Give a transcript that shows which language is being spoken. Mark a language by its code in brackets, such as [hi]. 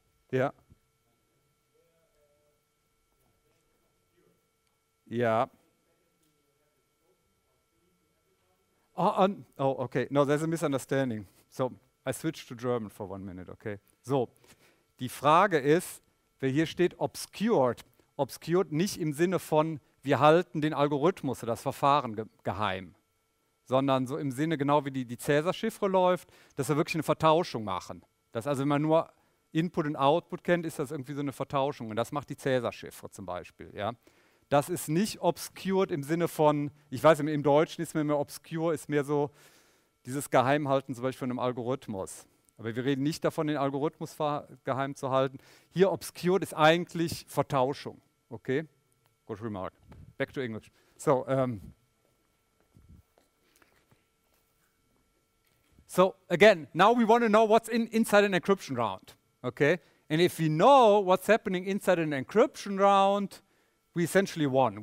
[en] Yeah. Yeah. Oh, okay. No, there's a misunderstanding. So, I switched to German for 1 minute, okay? [de] So, die Frage ist, wer hier steht obscured. Obscured nicht im Sinne von, wir halten den Algorithmus oder das Verfahren geheim, sondern so im Sinne, genau wie die Cäsar-Chiffre läuft, dass wir wirklich eine Vertauschung machen. Dass also, wenn man nur Input und Output kennt, ist das irgendwie so eine Vertauschung. Und das macht die Cäsar-Chiffre zum Beispiel, ja? Das ist nicht obscured im Sinne von, ich weiß, im Deutschen ist mir mehr obscure, ist mehr so dieses Geheimhalten zum Beispiel von einem Algorithmus. Aber wir reden nicht davon, den Algorithmus geheim zu halten. Hier obscured ist eigentlich Vertauschung. [en] Okay? Good remark. Back to English. So, so again, now we want to know what's inside an encryption round. Okay? And if we know what's happening inside an encryption round, we essentially won.